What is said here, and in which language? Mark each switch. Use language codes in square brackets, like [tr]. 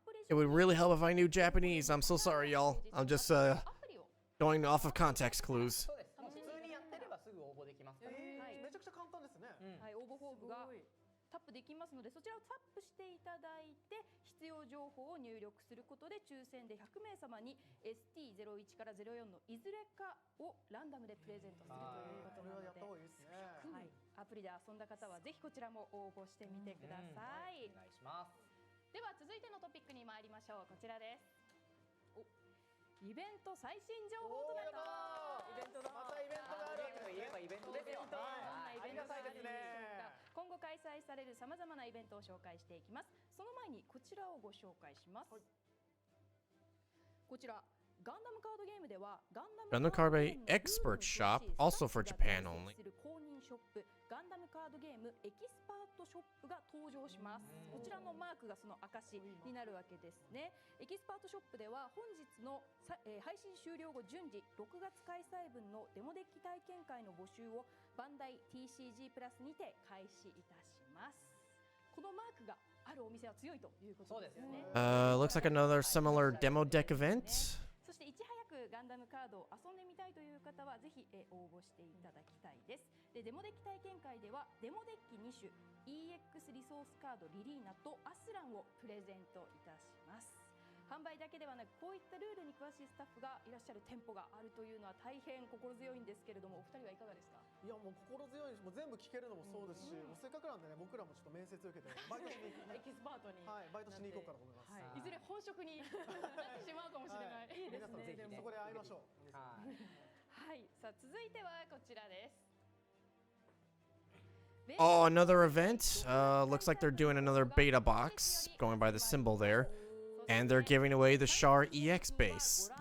[en] It would really help if I knew Japanese. I'm so sorry, y'all. I'm just going off of context clues. [ja] そうです。普通にやってればすぐ応募できますから。めちゃくちゃ簡単ですね。はい、応募フォームがタップできますので、そちらをタップしていただいて必要情報を入力することで抽選で100名様に ST01 から04のいずれかをランダムでプレゼントするということなので、はい、アプリで遊んだ方はぜひこちらも応募してみてください。お願いします。では続いてのトピックに参りましょう。こちらです。イベント最新情報となります。イベントだ。またイベントがある。といえばイベントですよ。どんなイベントがあるんでしょうか。今後開催されるさまざまなイベントを紹介していきます。その前にこちらをご紹介します。こちらガンダムカードゲームではガンダムカードゲーム [en] Expert Shop, also for Japan only. [ja] 公認ショップガンダムカードゲームエキスパートショップが登場します。こちらのマークがその証になるわけですね。エキスパートショップでは本日の配信終了後順次6月開催分のデモデッキ体験会の募集をバンダイ TCG プラスにて開始いたします。このマークがあるお店は強いということですよね。 [en] Looks like another similar demo deck event. [ja] そしていち早くガンダムカードを遊んでみたいという方はぜひ応募していただきたいです。でデモデッキ体験会ではデモデッキ2種 EX リソースカードリリーナとアスランをプレゼントいたします。販売だけではなくこういったルールに詳しいスタッフがいらっしゃる店舗があるというのは大変心強いんですけれども、お二人はいかがですか？いやもう心強いし、もう全部聞けるのもそうですし、もうせっかくなんでね、僕らもちょっと面接受けてバイトしに行く、エキスパートに、はい、バイトしに行こうかなと思います。いずれ本職になってしまうかもしれない。いいですね。そこで会いましょう。はい、さあ続いてはこちらです。 [en] Oh, another event. Looks like they're doing another beta box, going by the symbol there. And they're giving away the Char EX base.